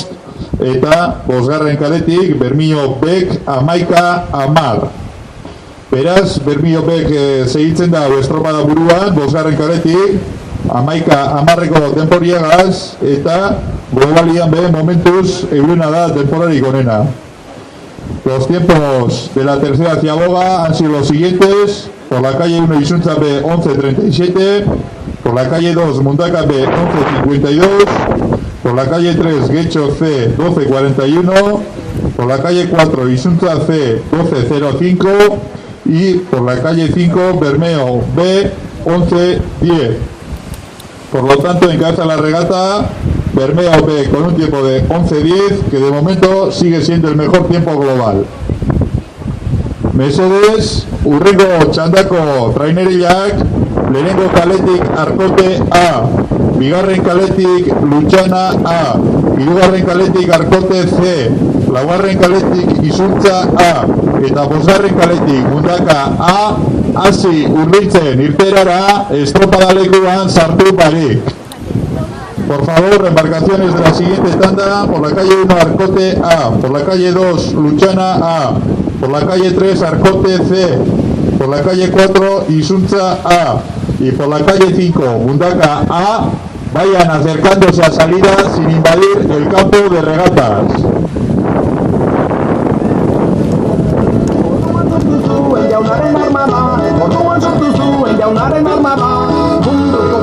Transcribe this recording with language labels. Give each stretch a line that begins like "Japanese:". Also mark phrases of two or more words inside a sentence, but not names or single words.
Basque: Eta bosgarren kaletik Bermio Bek 11:10. Beraz, Bermio Bek segitzen da estropada buruan, bosgarren kaletik 11:10 denporiagaz, eta globalian be momentuz eurena da denporarik onena.
Spanish: Los tiempos de la tercera ciaboga han sido los siguientes: por la calle 1 Izuntza B 11:37, por la calle 2 Mundaka B 11:52, por la calle 3 Getxo C 12:41, por la calle 4 Izuntza C 12:05 y por la calle 5 Bermeo B 11:10. Por lo tanto, encabeza la regata Bermeo B con un tiempo de 11:10, que de momento sigue siendo el mejor tiempo global.
Basque: Mesedes, urrengo txandako traineriak, lehenengo kaletik Arkote A, bigarren kaletik Lutxana A, hirugarren kaletik Arkote C, laugarren kaletik Izuntza A, eta bosgarren kaletik Mundaka A, hasi hurbiltzen irterara estropadalekuan sartu barik.
Spanish: Por favor, embarcaciones de la siguiente tanda: por la calle 1 Arcote A, por la calle 2 Lutxana A, por la calle 3 Arcote C, por la calle 4 Izuntza A y por la calle 5 Mundaka A, vayan acercándose a salida sin invadir el campo de regatas.
Basque: Jaunaren armada, orduan sortu zuen jaunaren armada.